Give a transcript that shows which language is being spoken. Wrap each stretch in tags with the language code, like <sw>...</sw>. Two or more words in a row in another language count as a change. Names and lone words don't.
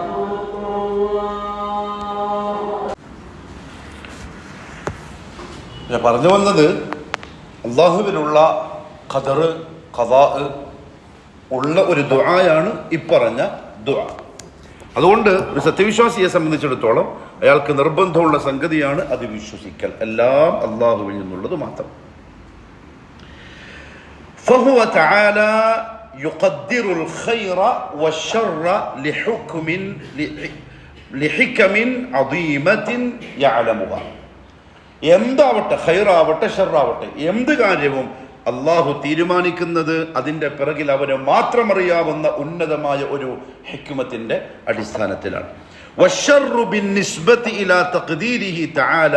<ml>ഞാൻ പറഞ്ഞു വന്നത് അള്ളാഹുവിനുള്ള</ml> <ar>قدر قضاء</ar> <ml>ഉള്ള ഒരു ദുആയാണ് ഇപ്പറഞ്ഞ ദുആ. അതുകൊണ്ട് ഒരു സത്യവിശ്വാസിയെ സംബന്ധിച്ചിടത്തോളം അയാൾക്ക് നിർബന്ധമുള്ള സംഗതിയാണ് അത് വിശ്വസിക്കൽ. എല്ലാം അള്ളാഹുവിൽ നിന്നുള്ളത് മാത്രം.</ml> <ar>فهو تعالى يقدر الخير والشر لحكم عظيمة يعلمها.</ar> <ml>എന്താവട്ടെ, ഖൈറാവട്ടെ ഷർറാവട്ടെ, എന്ത് കാര്യവും അള്ളാഹു തീരുമാനിക്കുന്നത് അതിൻ്റെ പിറകിൽ അവന് മാത്രം അറിയാവുന്ന ഉന്നതമായ ഒരു ഹിക്മത്തിന്റെ അടിസ്ഥാനത്തിലാണ്.</ml> <ar>والشر بالنسبة إلى تقديره تعالى.</ar>